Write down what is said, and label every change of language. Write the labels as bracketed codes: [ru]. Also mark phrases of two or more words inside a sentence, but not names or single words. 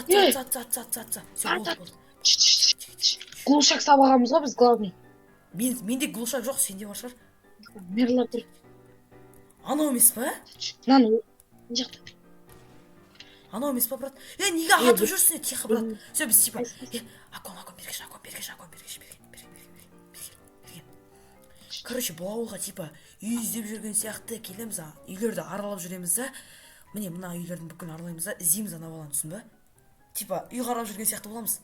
[kk] Все, болды. Глушак сабағамыз ғой біз, главный. Менде глушак жоқ, сенде бар шығар. Мерлап тұр. Анау емес па? Мынаны жақта. Анау емес па, брат? Неге атып жүрсің? [ru] Тихо, брат. Все, [kk] біз типа. Акон, бергеш. Короче, бұл ауылға типа үй іздеп жүрген сияқты келеміз, үйлерді аралап жүреміз да. Міне мына үйлердің бүкілін аралаймыз да, іздейміз ана баланы, түсін ба? Типа үй қарап жүрген сияқты боламыз.